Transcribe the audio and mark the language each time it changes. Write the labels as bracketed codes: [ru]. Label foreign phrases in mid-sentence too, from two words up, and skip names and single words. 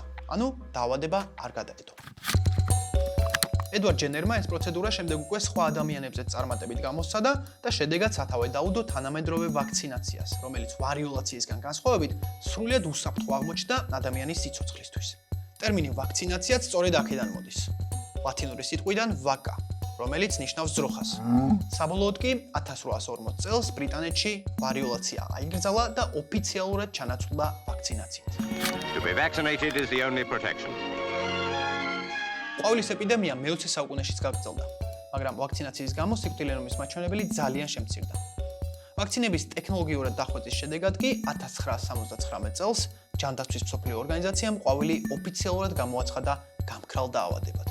[ka] ანუ დაავადება არ გადაედო. ედვარდ ჯენერმა ეს პროცედურა შემდეგ უკვე სხვა ადამიანებზეც წარმატებით გამოსცადა და შედეგად სათავე დაუდო თანამედროვე ვაქცინაციას, რომელიც ვარიოლაციისგან განსხვავებით სრულიად უსაფრთხო აღმოჩნდა ადამიანის სიცოცხლისთვის. ტერმინი ვაქცინაციაც სწორედ აქედან მოდის. ლათინური სიტყვიდან ვაკა, რომელიც ნიშნავს ძროხას. საბოლოოდ კი 1840 წელს ბრიტანეთში ვარიოლაცია აიგრძალა და ოფიციალურად ჩანაცვლა ვაქცინაციით. [en] To be vaccinated is the only protection. [ka] ყვავილის ეპიდემია მე-20 საუკუნეშიც გაგრძელდა, მაგრამ ვაქცინაციის გამო სიკვდილიანობის მაჩვენებელი ძალიან შემცირდა. ვაქცინების ტექნოლოგიურად დახვეწის შედეგად კი 1979 წელს ჯანდაცვის მსოფლიო ორგანიზაციამ ყვავილი ოფიციალურად გამოაცხადა გამქრალ დაავადებად.